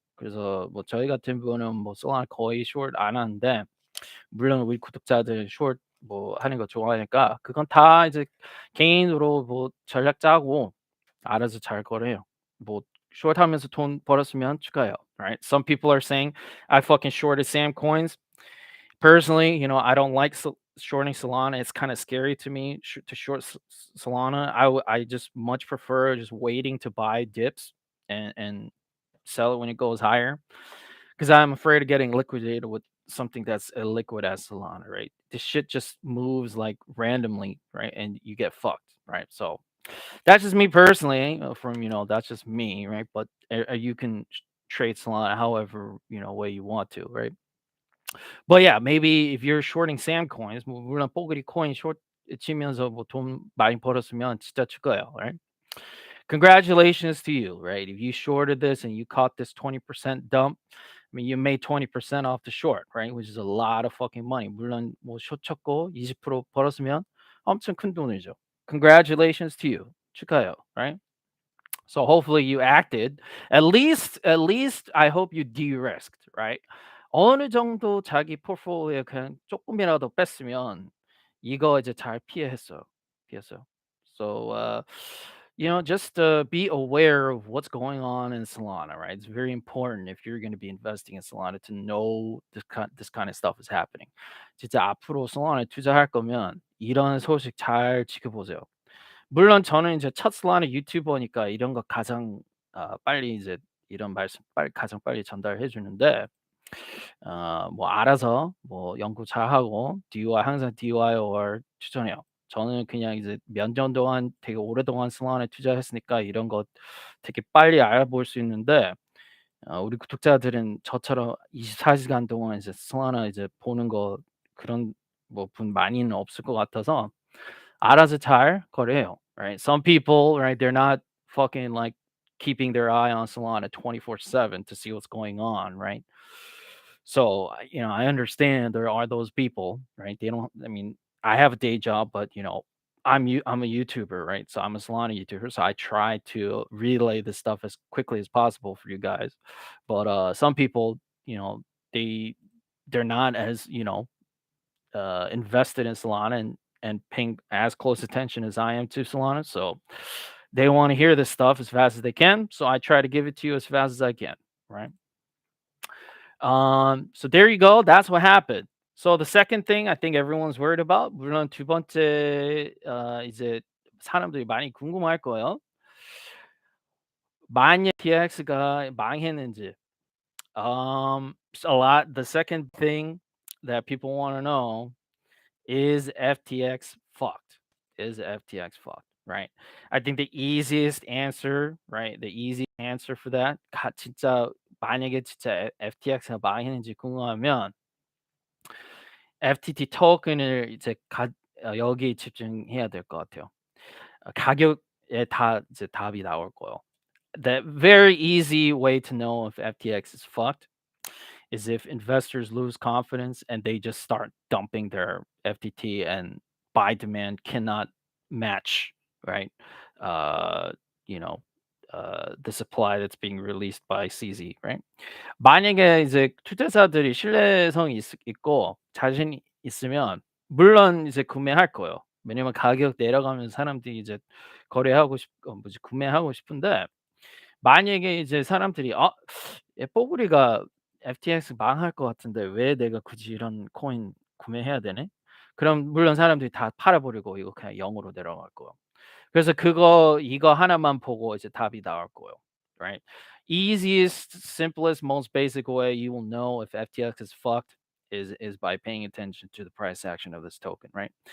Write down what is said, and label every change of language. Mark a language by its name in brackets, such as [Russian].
[Korean] 그래서 뭐 저희 같은 분은 뭐 솔라나 거의 숏 안 하는데 물론 우리 구독자들 숏 뭐 하는 거 좋아하니까 그건 다 이제 개인으로 뭐 전략 짜고 알아서 잘 거래요. 뭐 숏 하면서 돈 벌었으면 축하해요. [English] Right? Some people are saying I fucking shorted Sam coins. Personally, I don't like shorting Solana. It's kind of scary to me to short Solana. I just much prefer just waiting to buy dips and sell it when it goes higher because I'm afraid of getting liquidated with something that's illiquid as Solana, right? This shit just moves like randomly, right? And you get fucked, right? So that's just me personally. That's just me, right? But you can trade Solana however way you want to, right? But yeah, maybe if you're shorting Sam coins, [Korean] 뭐 물론 뽀글이 코인 short 치면서 뭐 돈 많이 벌었으면 진짜 축하해요, right? [English] Congratulations to you, right? If you shorted this and you caught this 20% dump, I mean, you made 20% off the short, right? Which is a lot of fucking money. [Korean] 물론 뭐 short 쳤고 20% 벌었으면 엄청 큰 돈이죠. [English] Congratulations to you. [Korean] 축하해요, [English] right? So hopefully you acted. At least I hope you de-risked, right? [Korean] 어느 정도 자기 포트폴리오에 그냥 조금이라도 뺐으면 이거 이제 잘 피했어요. 피했어요. [English] So just be aware of what's going on in Solana, right? It's very important if you're going to be investing in Solana to know this kind of stuff is happening. [Korean] 진짜 앞으로 Solana에 투자할 거면 이런 소식 잘 지켜보세요. 물론 저는 이제 첫 솔라나 유튜버니까 이런 거 가장 빨리 이제 이런 말씀 가장 빨리 전달해 주는데 뭐 알아서 뭐 연구 잘하고 DOI 항상 DOIR 추천해요. 저는 그냥 이제 몇 년 동안 되게 오랫동안 솔라나에 투자했으니까 이런 거 되게 빨리 알아볼 수 있는데 우리 구독자들은 저처럼 24 시간 동안 이제 솔라나 이제 보는 거 그런 뭐 분 많이는 없을 것 같아서 알아서 잘 거래해요, right? [English] Some people, right, they're not fucking like keeping their eye on Solana 24/7 to see what's going on, right? So, I understand there are those people, right? They don't I mean, I have a day job, but I'm a YouTuber, right? So I'm a Solana YouTuber, so I try to relay this stuff as quickly as possible for you guys. But some people, they they're not as, invested in Solana and paying as close attention as I am to Solana. So they want to hear this stuff as fast as they can. So I try to give it to you as fast as I can, right? So there you go. That's what happened. So the second thing I think everyone's worried about, [Korean] 물론 두 번째 이제 사람들이 많이 궁금할 거예요. 만약 FTX가 망했는지. [English] The second thing that people want to know is FTX fucked? Is FTX fucked? Right? I think the easiest answer, right? The easy answer for that, [Korean] 진짜 만약에 진짜 FTX가 망했는지 궁금하면 FTT 토큰을 이제 여기 집중해야 될 것 같아요. 가격에 다 이제 답이 나올 거예요. [English] The very easy way to know if FTX is fucked is if investors lose confidence and they just start dumping their FTT and buy demand cannot match, right? Uh, you know, the supply that's being released by CZ, right? [Korean] 만약에 이제 투자자들이 신뢰성이 있고 자신이 있으면 물론 이제 구매할 거예요. 왜냐면 가격 내려가면 사람들이 이제 거래하고 구매하고 싶은데 만약에 이제 사람들이 '아 얘 뽀글이가 FTX 망할 것 같은데 왜 내가 굳이 이런 코인 구매해야 되네?' 그럼 물론 사람들이 다 팔아 버리고 이거 그냥 0 으로 내려갈 거예요. 그래서 이거 하나만 보고 이제 답이 나올 거예요. [English] Right? Easiest, simplest, most basic way you will know if FTX is fucked is by paying attention to the price action of this token, right?